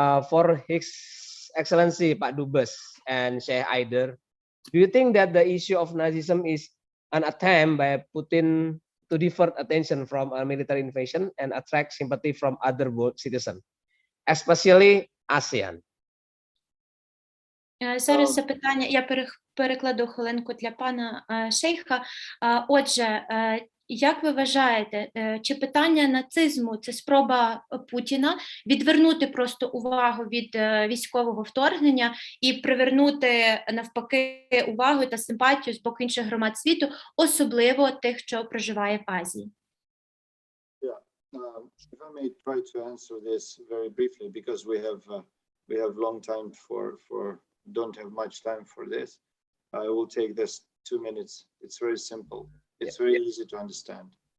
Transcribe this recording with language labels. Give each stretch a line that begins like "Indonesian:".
English: For His Excellency Pak Dubes and Sheikh Aider, do you think that the issue of Nazism is an attempt by Putin to divert attention from a military invasion and attract sympathy from other world citizens, especially ASEAN?
Ukrainian: Зараз запитання, я перекладу хвилинку для пана Шейха. Отже, як ви вважаєте, чи питання нацизму – це спроба Путіна відвернути просто увагу від військового вторгнення і привернути навпаки увагу та симпатію з боку інших громад світу, особливо тих, що проживає в Азії?
English: If I may try to answer this very briefly, because we have long time don't have much time for this. I will take this 2 minutes. It's very simple. It's very easy to understand.